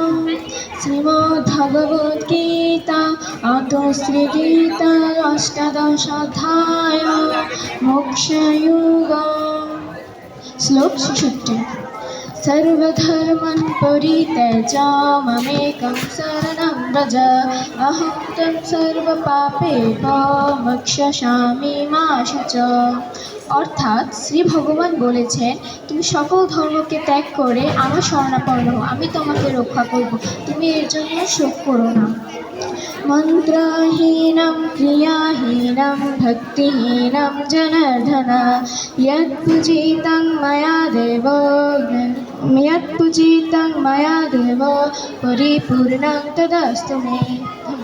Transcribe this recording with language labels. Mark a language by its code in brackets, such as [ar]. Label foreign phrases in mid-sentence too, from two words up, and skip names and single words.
[sa] श्रीमद्भगवद्गीता अतो श्रीगीता अष्टादशोऽध्याय मोक्षयोग। श्लोक 66। सर्वधर्मान् परित्यज्य मामेकं शरणं व्रज अहं त्वं सर्वपापेभ्यो मोक्षयिष्यामि मा शुचः। [bn] অর্থাৎ শ্রী ভগবান বলেছেন, তুমি সকল ধর্মকে ত্যাগ করে আমার শরণাপন্ন হও, আমি তোমাকে রক্ষা করব, তুমি এর জন্য শোক করো না। [sa] মন্ত্রহীনম ক্রিয়াহীনম ভক্তিহীনম জনার্দন यत्पूजितं मया देव परिपूर्णं तदस्तु मे।